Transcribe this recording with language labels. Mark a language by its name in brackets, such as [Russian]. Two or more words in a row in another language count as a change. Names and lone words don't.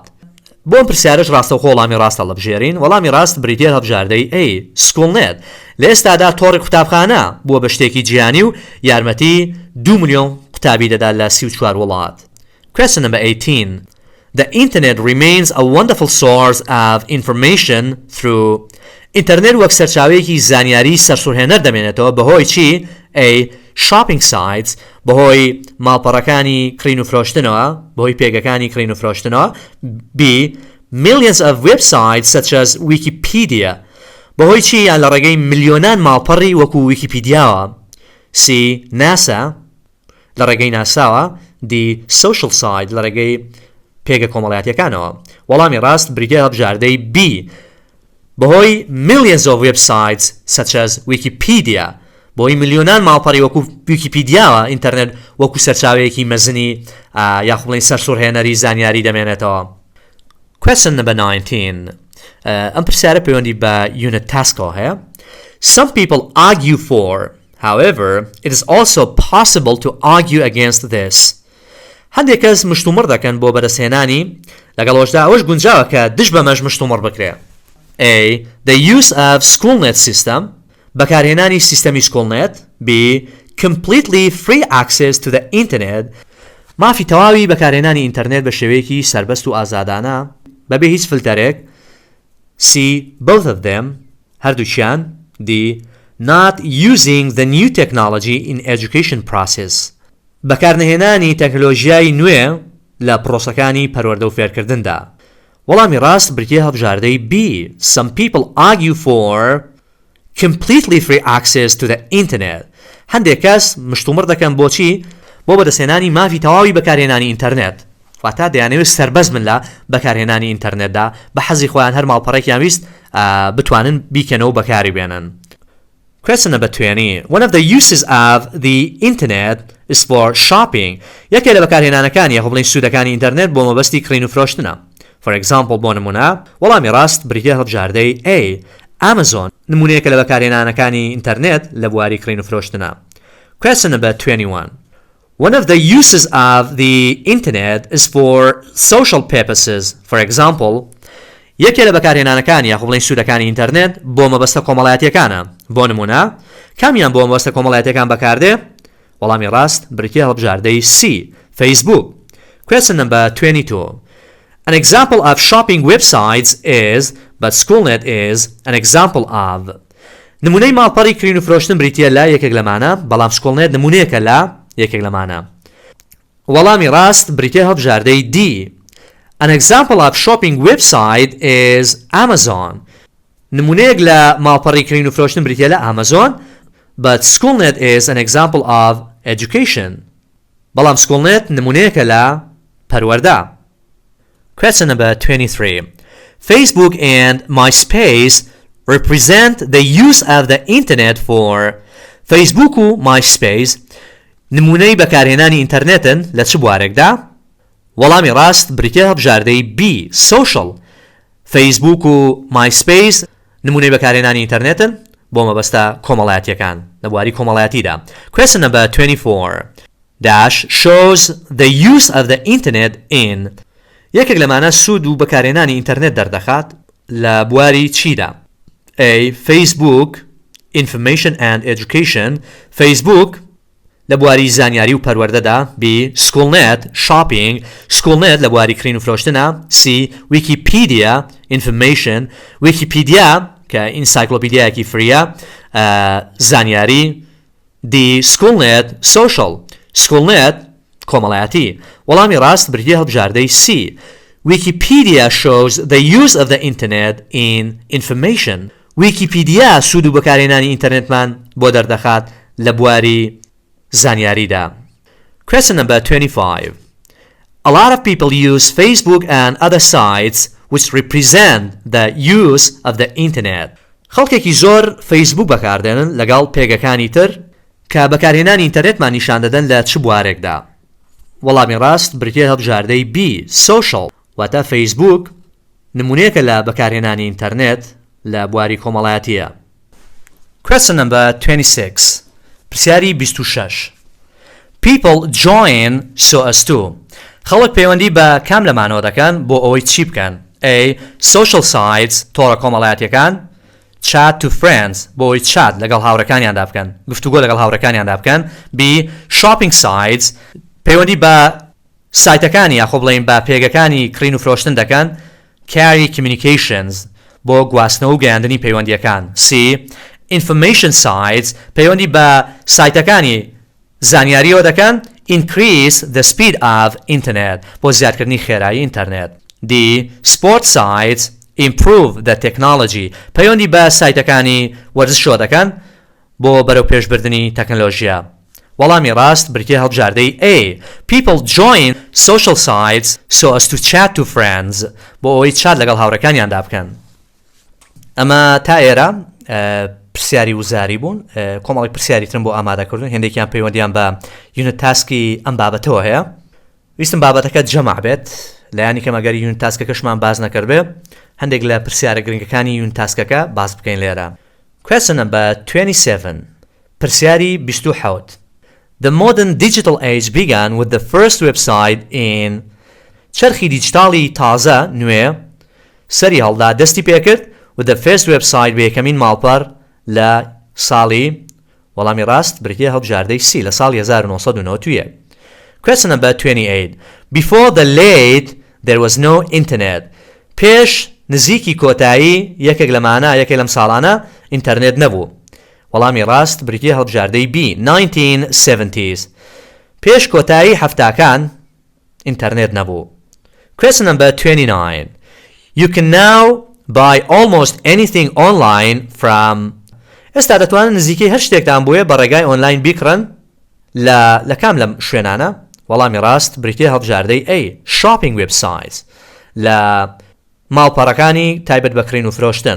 [Central Kurdish] بۆ ئەم پرسیارەش ڕاستەوخۆ وەڵامی ڕاستە هەڵبژێرین. وەڵامی ڕاست بریتیە هەڵبژاردەی A. SchoolNet. لە ئێستادا تۆڕی قوتابخانە بووە بە شتێکی جیهانی و یارمەتی 2 ملیۆن قوتابی دەدا لە 34 وڵات. [English] Question number 18. The internet remains a wonderful source of information through. [Central Kurdish] ئینتەرنێت وەک سەرچاوەیەکی زانیاری سەرسوڕهێنەر دەمێنێتەوە بەهۆی چی؟ [English] A. Shopping sites. [Central Kurdish] بەهۆی ماڵپەڕەکانی کڕین و فرۆشتنەوە بەهۆی پێگەکانی کڕین و فرۆشتنەوە. B. [English] Millions of websites such as Wikipedia. [Central Kurdish] بەهۆی چی یان لە ڕێگەی ملیۆنان ماڵپەڕی وەکو ویکیپیدیاوە. C. NASA. لە ڕێگەی ناساوە. D. [English] Social site. [Central Kurdish] لە ڕێگەی پێگە کۆمەڵایەتیەکانەوە. وەڵامی ڕاست بریتیە هەڵبژاردەی B. بەهۆی [English] millions of websites such as Wikipedia. [Central Kurdish] بۆی ملیۆنان ماڵپەڕی وەکو ویکیپیدیاوە ئینتەرنێت وەکو سەرچاوەیەکی مەزنی یاخۆ بڵێن سەرسوڕهێنەری زانیاری دەمێنێتەوە. [English] Question number 19. [Central Kurdish] ئەم پرسیارە پەیوەندی بە [English] unit task [Central Kurdish] ەوە هەیە. [English] Some people argue for. However, it is also possible to argue against this. [Central Kurdish] هەندێک کەس مشتومڕ دەکەن بۆ بەدەستهێنانی لەگەڵەوەشدا ئەوەش گونجاوە کە دش بەمەش مشتومڕ بکرێ. A. [English] The use of SchoolNet system. [Central Kurdish] بەکارهێنانی سیستەمی SchoolNet. B. [English] Completely free access to the internet. [Central Kurdish] مافی تەواوی بەکارهێنانی ئینتەرنێت بە شێوەیەکی سربەست و ئازادانە بەبێ هیچ فلتەرێک. [English] C. Both of them. هەردووچیان. D. Not using the new technology in education process. [Central Kurdish] بەکارنهێنانی تەکنۆلۆژیای نوێ لە پرۆسەکانی پەروەردە و فێرکردندا. وەڵامی ڕاست بریتیە هەڵبژاردەی B. [English] Some people argue for completely free access to the internet. [Central Kurdish] هەندێک کەس مشتومڕ دەکەن بۆچی؟ بۆ بەدەستهێنانی مافی تەواوی بەکارهێنانی ئینتەرنێت. واتە دەیانەوێت سەربەز من لە بەکارهێنانی ئینتەرنێتدا بە حەزی خۆیان هەر ماڵپەڕێکیان ویست بتوانن بیکەنەوە بەکاری بێنن. [English] Question number 20. One of the uses of the internet is for shopping. [Central Kurdish] یەکێک لە بەکارهێنانەکانی یاخۆ بڵین سوودەکانی ئینتەرنێت بۆ مەبەستی کڕین و فرۆشتنە. [English] For example [Central Kurdish] بۆ نمونە وەڵامی ڕاست بریتە هەڵبژاردەی A. Amazon نمونەیەکە لە بەکارهێنانەکانی ئینتەرنێت لە بواری کڕین و فرۆشتنە. [English] Question number 21. One of the uses of the internet is for social purposes. For example [Central Kurdish] یەکێک لە بەکارهێنانەکانی یاخۆ بڵین سوودەکانی ئینتەرنێت بۆ مەبەستە کۆمەڵایەتیەکانە. بۆ نمونە کامیان بۆ مەبەستە کۆمەڵایەتیەکان بەکاردێ؟ وەڵامی ڕاست بریتە هەڵبژاردەی C. [English] Facebook. Question number 22. An example of shopping websites is, but SchoolNet is an example of. [Central Kurdish] نمونەی ماڵپەڕی کڕین و فرۆشتن بریتە لە یەکێک لەمانە بەڵام SchoolNet نمونەیەکە لە یەکێک لەمانە. وەڵامی ڕاست بریتە هەڵبژاردەی D. [English] An example of shopping website is Amazon. [Central Kurdish] نمونەیەک لە ماڵپەڕی کڕین و فرۆشتن بریتە لە Amazon, [English] but SchoolNet is an example of education. [Central Kurdish] بەڵام SchoolNet نمونەیەکە لە پەروەردە. [English] Question number 23. Facebook and MySpace represent the use of the internet for. [Central Kurdish] Facebook و MySpace نمونەی بەکارهێنانی ئینتەرنێتن لە چ بوارێکدا؟ وەڵامی ڕاست بریتە هەڵبژاردەی B. Social. Facebook و MySpace نمونەی بەکارهێنانی ئینتەرنێتن بۆ مەبەستە کۆمەڵایەتیەکان لە بواری کۆمەڵایەتیدا. [English] Question number 24. Dash shows the use of the internet in. [Central Kurdish] یەکێک لەمانە سوود و بەکارهێنانی ئینتەرنێت دەردەخات لە بواری چیدا؟ A. [English] Facebook Information and Education. [Central Kurdish] Facebook لە بواری زانیاری و پەروەردەدا. B. SchoolNet Shopping. SchoolNet لە بواری کڕین و فرۆشتنە. C. [English] Wikipedia Information. [Central Kurdish] Wikipedia کە ئینسایکلۆپیدیایەکی فریە زانیاری. D. SchoolNet Social. SchoolNet کۆمەڵایەتی. وەڵامی ڕاست بریتە هەڵبژاردەی C. [English] Wikipedia shows the use of the internet in information. [Central Kurdish] Wikipedia سوود و بەکارهێنانی ئینتەرنێتمان بۆ دەردەخات لە بواری زانیاریدا. [English] Question number 25. A lot of people use Facebook and other sites which represent the use of the internet. [Central Kurdish] خەڵکێکی زۆر فەیسبوک بەکاردێنن لەگەڵ پێگەکانی تر کە بەکارهێنانی ئینتەرنێتمان نیشان دەدەن لە چ بوارێکدا؟ وەڵامی ڕاست بریتە هەڵبژاردەی B. Social. واتە فەیسبوک نمونەیەکە لە بەکارهێنانی ئینتەرنێت لە بواری کۆمەڵایەتیە. [English] Question number 26. پرسیاری 26. People join so as to. [Central Kurdish] خەڵک پەیوەندی بە کام لەمانەوە دەکەن بۆ ئەوەی چی بکەن؟ A. [English] Social sites [Central Kurdish] تۆڕە کۆمەڵایەتیەکان. [English] Chat to friends [Central Kurdish] بۆ ئەوەی چات لەگەڵ هاوڕەکانیاندا بکەن گفتوگۆ لەگەڵ هاوڕەکانیاندا بکەن. B. [English] Shopping sites [Central Kurdish] پەیوەندی بە سایتەکانی یاخۆ بڵێین بە پێگەکانی کڕین و فرۆشتن دەکەن. [English] Carry communications [Central Kurdish] بۆ گواستنەوە و گەیاندنی پەیوەندیەکان. C. [English] Information sites [Central Kurdish] پەیوەندی بە سایتەکانی زانیاریەوە دەکەن. [English] Increase the speed of internet [Central Kurdish] بۆ زیادکردنی خێرایی ئینتەرنێت. D. [English] Sport sites improve the technology [Central Kurdish] پەیوەندی بە سایتەکانی وەرزشەوە دەکەن بۆ بەرەو پێشبردننی تەکنۆلۆژیا. وەڵامی ڕاست بریتە هەڵبژاردەی A. [English] People join social sites so as to chat to friends [Central Kurdish] بۆ ئەوەی چات لەگەڵ هاوڕەکانیاندا بکەن. ئەمە تا ئێرە پرسیاری وزاری بوون. کۆمەڵی پرسیاری ترم بۆ ئامادەکردن هێندێکیان پەیوەندیان بە یونت تاسکی ئەم بابەتەوە هەیە. ویستم بابەتەکە جەمع بێت لایانی کەم ئەگەر یونت تاسکەکەشمان باز نەکردبێ هەندێک لە پرسیارە گرنگەکانی یونت تاسکەکە باز بکەین لێرە. [English] Question number 27. پرسیاری 27. The modern digital age began with the first website in. [Central Kurdish] چرخی دیجیتاڵی تازە نوێ سەری هەڵدا دەستی پێکرد [English] with the first website [Central Kurdish] بە یەکەمین ماڵپەر لە ساڵی وەڵامی ڕاست بریتە هەڵبژاردەی C لە ساڵی 1991. [English] Question number 28. Before the late there was no internet. [Central Kurdish] پێش نزیکی کۆتایی یەکێک لەمانە یەکێک لەم ساڵانە ئینتەرنێت نەبوو. وەڵامی ڕاست بریتە هەڵبژاردەی B 1970s. پێش کۆتایی هەفتاکان ئینتەرنێت نەبوو. [English] Question number 29. You can now buy almost anything online from. [Central Kurdish] ئێستا دەتوانن نزیکەی هەر شتێکتان بۆیە بە ڕێگای ئۆنلاین بیکڕن لە کام لەم شوێنانە؟ وەڵامی ڕاست بریتیە هەڵبژاردەی A. [English] shopping websites [Central Kurdish] لە ماڵپەڕەکانی تایبەت بەکڕین و فرۆشتن.